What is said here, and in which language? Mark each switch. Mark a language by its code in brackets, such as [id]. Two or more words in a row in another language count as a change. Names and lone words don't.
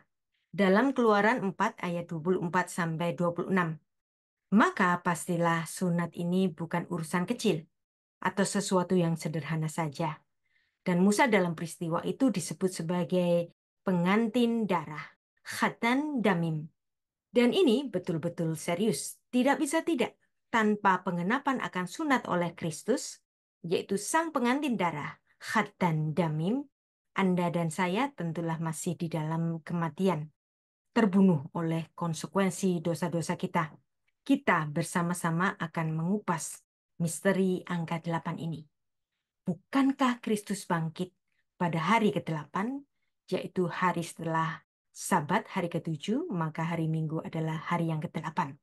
[id] Dalam Keluaran 4 ayat 24-26. Maka pastilah sunat ini bukan urusan kecil atau sesuatu yang sederhana saja. Dan Musa dalam peristiwa itu disebut sebagai pengantin darah, [he] חתן דמים. [id] Dan ini betul-betul serius, tidak bisa tidak. Tanpa pengenapan akan sunat oleh Kristus, yaitu sang pengantin darah, [he] חתן דמים, [id] Anda dan saya tentulah masih di dalam kematian, terbunuh oleh konsekuensi dosa-dosa kita. Kita bersama-sama akan mengupas misteri angka 8 ini. Bukankah Kristus bangkit pada hari ke-8, yaitu hari setelah Sabat hari ke-7, maka hari Minggu adalah hari yang ke-8.